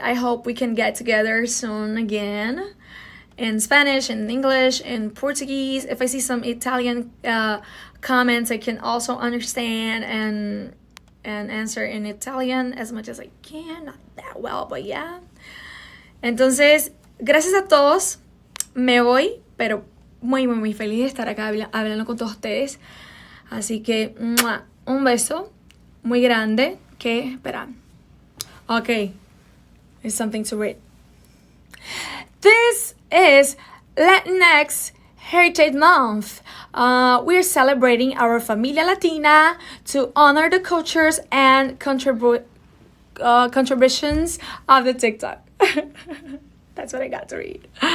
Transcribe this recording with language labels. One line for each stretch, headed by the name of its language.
English: I hope we can get together soon again. In Spanish, in English, in Portuguese. If I see some Italian comments, I can also understand and answer in Italian as much as I can. Not that well, but yeah.
Spanish: Entonces, gracias a todos. Me voy, pero muy feliz de estar acá hablando con todos ustedes. Así que, un beso muy grande. Que, espera.
English: Okay, it's something to read. This is Latinx Heritage Month. We're celebrating our Familia Latina to honor the cultures and contributions of the TikTok. That's what I got to read.